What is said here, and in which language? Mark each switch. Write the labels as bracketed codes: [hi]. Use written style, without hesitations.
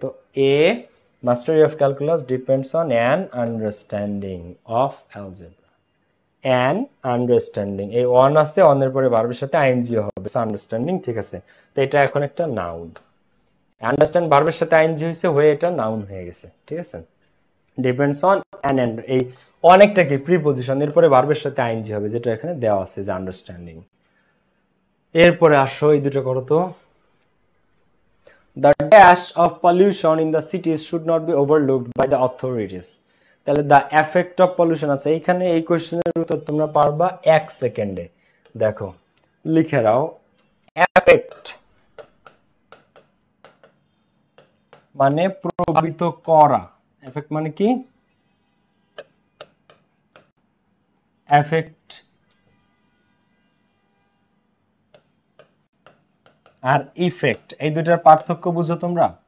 [bn] তো [en] a mastery of calculus depends on an understanding of algebra, [bn] an understanding, এই on আছে, অনের পরে ভার্বের সাথে আইএনজিও হবে, আন্ডারস্ট্যান্ডিং, ঠিক আছে। তো এটা এখন একটা নাউন, আন্ডারস্ট্যান্ড ভার্বের সাথে আইএনজি হয়েছে, হয়ে এটা নাউন হয়ে গেছে, ঠিক আছে। ডিপেন্ডস অন অ্যান, এই অনেকটা কি প্রিপজিশন, এরপরে ভার্বের সাথে আইএনজি হবে, যেটা এখানে দেওয়া আছে যে আন্ডারস্ট্যান্ডিং। এরপরে আসো এই দুটো করো তো। [en] The dash of pollution in the cities should not be overlooked by the authorities. [bn] তাহলে [en] the effect of pollution [bn] আছে এইখানে, এই কোশ্চেনের উত্তর তোমরা পারবা 1 সেকেন্ডে। দেখো লিখে দাও, এফেক্ট মানে প্রভাবিত করা, এফেক্ট মানে কি, এফেক্ট আর ইফেক্ট, এই দুটার পার্থক্য বুঝো তোমরা?